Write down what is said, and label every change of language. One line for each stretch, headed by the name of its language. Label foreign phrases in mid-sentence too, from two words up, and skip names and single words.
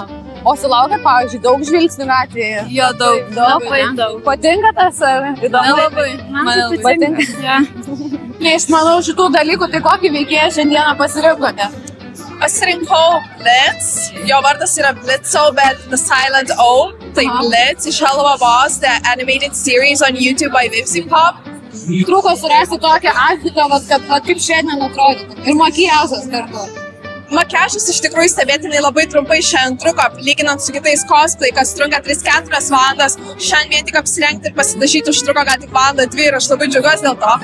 Lithuanian: O sulaukia, pavyzdžiui, daug žvilgsnių gatvėje? Jo, daug. Labai daug. Patinka tas, ar įdomu? Nelabai. Man tai patinka. Neišmanau šitų dalykų, tai kokį veikėją šiandieną pasirinkote? Pasirinkau Blitz, jo vardas yra Blitzo, bet
English: The Silent O. Tai Blitz iš Hello Boss, the animated series on YouTube by Vipsipop.
Lithuanian: Trūko surasti tokią outfitą, kad kaip šiandien atrodytų. Ir makiažas kartu. Makiažas iš tikrųjų stebėtinai labai trumpai šiandien truko, lyginant su kitais cosplay, kas trunka 3-4 valandas. Šiandien vien tik apsirengti ir pasidažyti užtruko gal tik valandą 2 ir aš labai džiaugiuosi dėl to.